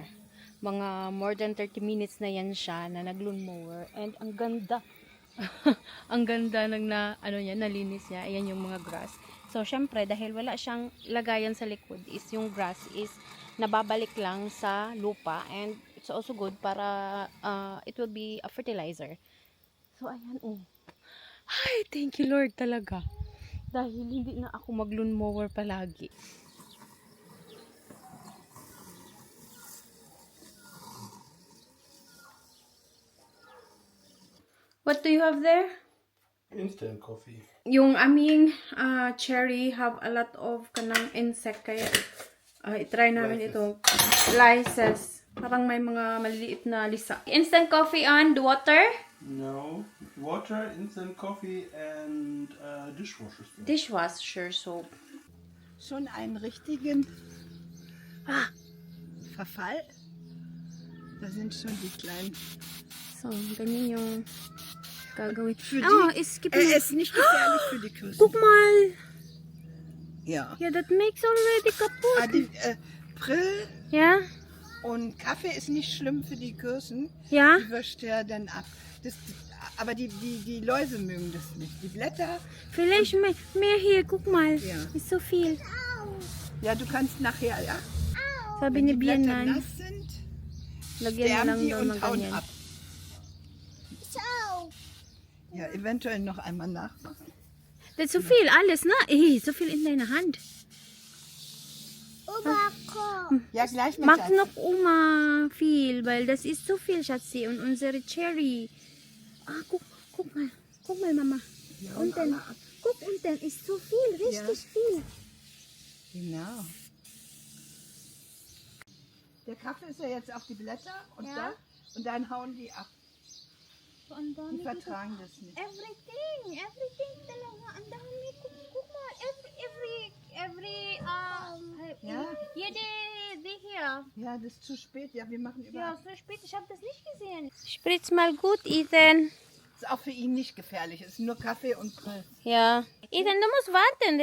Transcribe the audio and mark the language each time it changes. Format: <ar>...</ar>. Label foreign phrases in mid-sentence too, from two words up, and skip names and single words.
<tl>Mga more than 30 minutes na yan siya na nag-</tl> <en>lawn mower.</en> <tl>And ang ganda. Ang ganda ng nalinis niya. Ayan yung mga grass. So, syempre, dahil wala siyang lagayan sa likod, is yung grass is nababalik lang sa lupa.</tl> <en>And it's also good para it will be a fertilizer.</en> <tl>So, ayan, Ay,</tl> <en>thank you Lord talaga.</en> <tl>Dahil hindi na ako mag-</tl> <en>lawn mower</en> <tl>palagi.</tl> <en>What do you have there? Instant coffee.</en> <tl>Yung aming</tl> <en>cherry have a lot of</en> <tl>kanang insect kaya itry namin ito. Lices. Parang may mga maliliit na lisa.</tl> <en>Instant coffee and water? No. Water, instant coffee and dishwasher soap. Dishwasher soap.</en> <de>Schon einen richtigen Verfall. Da sind schon die kleinen.</de> <tl>So, ganyan yung gagawin.</tl> <de>Ist nicht gefährlich für die Kirschen. Guck mal. Ja.</de> <en>Yeah, that makes already kaputt.</en> <de>Die Prill Ja? und Kaffee ist nicht schlimm für die Kirschen. Ja? Die wäscht ja dann ab. Aber die Läuse mögen das nicht. Die Blätter. Vielleicht mehr hier, guck mal. Ja. Ist so viel. Ja, du kannst nachher, ja.</de> <tl>Sabi ni</tl> <de>Wenn die Blätter</de> <tl>Bianan,</tl> <de>nass sind,</de> <tl>lagyan na</tl> <de>sterben</de> <tl>lang</tl> <de>die</de> <tl>daw</tl> <de>und</de> <tl>ng</tl> <de>hauen</de> <tl>ganyan.</tl> <de>ab. Ja, eventuell noch einmal nachmachen. Das ist so viel, alles, ne? So viel in deiner Hand. Ja, gleich mit Mach noch Oma viel, weil das ist so viel, Schatzi. Und unsere Cherry. Guck mal. Guck mal, Mama. Ja, Unten. Guck, unten ist so viel, richtig viel. Genau. Der Kaffee ist ja jetzt auf die Blätter und, Ja. dann hauen die ab.</de> <tl>Ang dami</tl> <de>Die vertragen das nicht.</de> <tl>Everything talaga. Ang dami.</tl> <de>Guck mal, every, Ja? jede hier. Ja, das ist zu spät. Ja, wir machen Ja, überall. so spät, ich habe das nicht gesehen. Spritz mal gut, Ethan. Ist auch für ihn nicht gefährlich. Es ist nur Kaffee und Pilz. Ja. Ethan, du musst warten.</de>